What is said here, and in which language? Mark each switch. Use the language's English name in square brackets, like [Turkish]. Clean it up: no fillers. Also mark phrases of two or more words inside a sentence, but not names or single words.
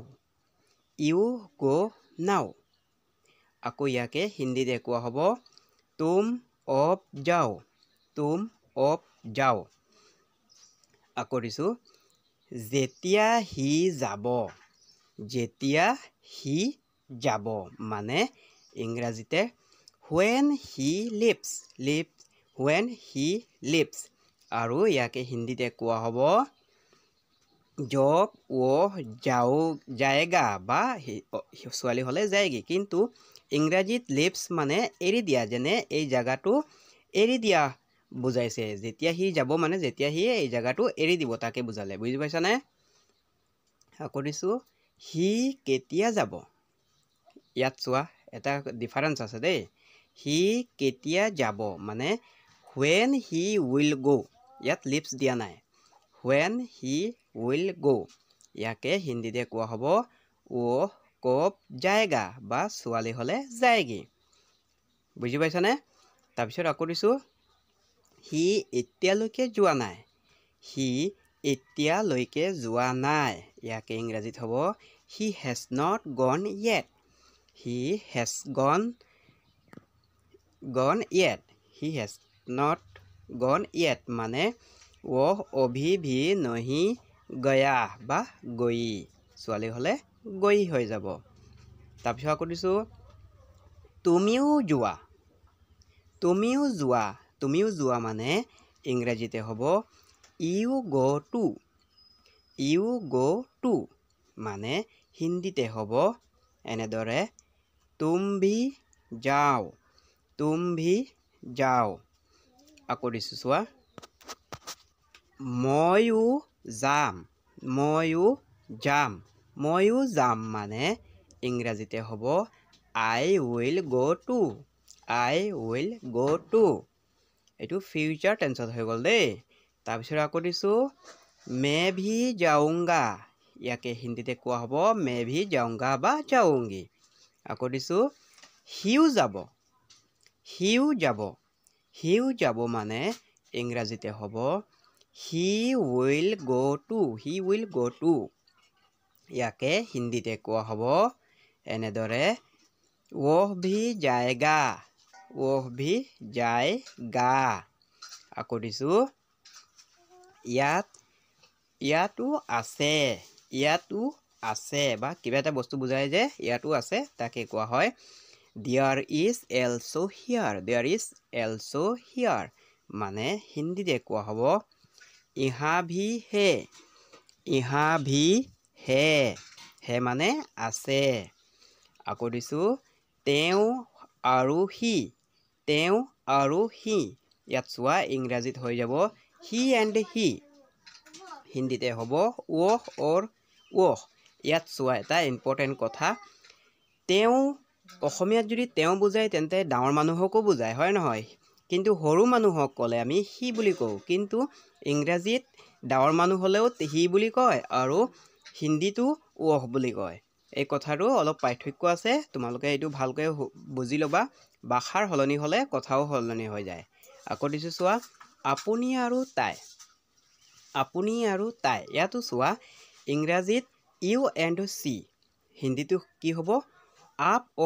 [English] you go now. [Assamese] আকৌ ইয়াকে হিন্দীতে কোৱা হ'ব [Hindi] तुम अब जाओ। तुम अब जाओ। [Assamese] আকৌ দিছোঁ যেতিয়া সি যাব। যেতিয়া সি যাব মানে ইংৰাজীতে [English] when he leaves। when he leaves [Assamese] আৰু ইয়াকে হিন্দীতে কোৱা হ'ব [Hindi] जब वह जाएगा [Assamese] বা ছোৱালী হ'লে যায়গী। কিন্তু ইংৰাজীত লিভছ মানে এৰি দিয়া। যেনে এই জেগাটো এৰি দিয়া বুজাইছে। যেতিয়া সি যাব মানে যেতিয়া সি এই জেগাটো এৰি দিব তাকে বুজালে। বুজি পাইছানে? আকৌ দিছোঁ সি কেতিয়া যাব। ইয়াত চোৱা এটা ডিফাৰেঞ্চ আছে দেই। সি কেতিয়া যাব মানে [English] when he will go। [Assamese] ইয়াত লিভছ দিয়া নাই। [English] when he will go। [Assamese] ইয়াকে হিন্দীতে কোৱা হ'ব [Hindi] वह कब जाएगा [Assamese] বা ছোৱালী হ'লে যায়গী। বুজি পাইছানে? তাৰপিছত আকৌ দিছোঁ সি এতিয়ালৈকে যোৱা নাই। সি এতিয়ালৈকে যোৱা নাই। ইয়াকে ইংৰাজীত হ'ব [English] he has not gone yet. he has gone yet. He has not gone yet [Assamese] মানে [Hindi] वो अभी भी नहीं गया [Assamese] বা গই ছোৱালী হলে গই হৈ যাব তাৰপিছত আকৌ দিছো তুমিও যোৱা মানে ইংৰাজীতে হ'ব you [English] go to [Assamese] মানে হিন্দীতে হ'ব এনেদৰে [Hindi] तुम भी [Assamese] যাও আকৌ দিছো চোৱা ময়ো যাম মানে ইংৰাজীতে হ'ব [English] I will go to [Assamese] এইটো ফিউচাৰ টেন্সত হৈ গ'ল দেই তাৰপিছত আকৌ দিছো [Hindi] मैं भी जाऊंगा [Assamese] ইয়াকে হিন্দীতে কোৱা হ'ব [Hindi] मैं भी जाऊंगा [Assamese] বা जाऊंगी আকৌ দিছো সিও যাব মানে ইংৰাজীতে হ'ব [English] he will go to [Assamese] ইয়াকে হিন্দীতে কোৱা হ'ব এনেদৰে [Hindi] वो भी [Assamese] जाएगा আকৌ দিছো ইয়াতো আছে বা কিবা এটা বস্তু বুজায় যে ইয়াতো আছে তাকে কোৱা হয় [English] there is also here [Assamese] মানে হিন্দীতে কোৱা হ'ব [Hindi] यहाँ भी है [Assamese] মানে আছে আকৌ দিছো তেওঁ আৰু সি ইয়াত চোৱা ইংৰাজীত হৈ যাব [English] he and he [Assamese] হিন্দীতে হ'ব ওহ ইয়াত চোৱা এটা ইম্পৰ্টেণ্ট কথা তেওঁ অসমীয়াত যদি তেওঁ বুজায় তেন্তে ডাঙৰ মানুহকো বুজায় হয় নহয় কিন্তু সৰু মানুহক ক'লে আমি সি বুলি কওঁ কিন্তু ইংৰাজীত ডাঙৰ মানুহ হ'লেও সি বুলি কয় আৰু হিন্দীটো ওহ বুলি কয় এই কথাটো অলপ পাৰ্থক্য আছে তোমালোকে এইটো ভালকৈ বুজি ল'বা ভাষাৰ সলনি হ'লে কথাও সলনি হৈ যায় আকৌ দিছো চোৱা আপুনি আৰু তাই ইয়াতো চোৱা ইংৰাজীত [English] you and she [Assamese] হিন্দীটো কি হ'ব [Hindi] आप और